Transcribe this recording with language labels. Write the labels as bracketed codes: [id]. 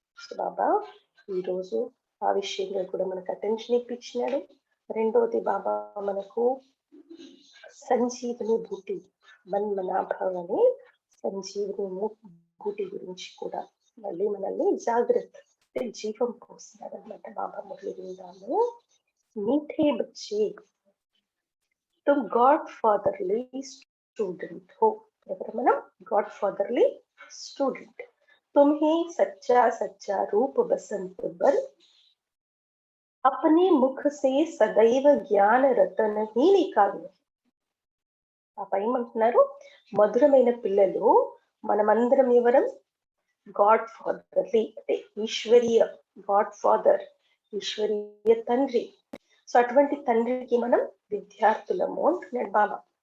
[te] So బాబా ఈరోజు ఆ విషయంలో కూడా మనకు అటెన్షన్ ఇప్పించినాడు. రెండోది బాబా మనకు సంజీవని బూటి, మన్మనాభవ అనే సంజీవని బూటి గురించి కూడా మళ్ళీ మనల్ని జాగ్రత్త జీవం పోస్తున్నాడు అనమాట. బాబా మురళి విందాము. [hi] मीठे बच्चे तुम गॉड फादरली स्टूडेंट हो। మనం गॉड फादरली स्टूडेंट, तुम्हें सच्चा सच्चा रूप बसंत बन, अपने मुख से सदैव ज्ञान रतन ही निकालो। [te] ఆ పై ఏమంటున్నారు? మధురమైన పిల్లలు మనమందరం ఎవరం? గాడ్ ఫాదర్లీ అంటే ఈశ్వరీయ, గాడ్ ఫాదర్ ఈశ్వరీయ తండ్రి. సో అటువంటి తండ్రికి మనం విద్యార్థులము అంటున్నాడు బాబా.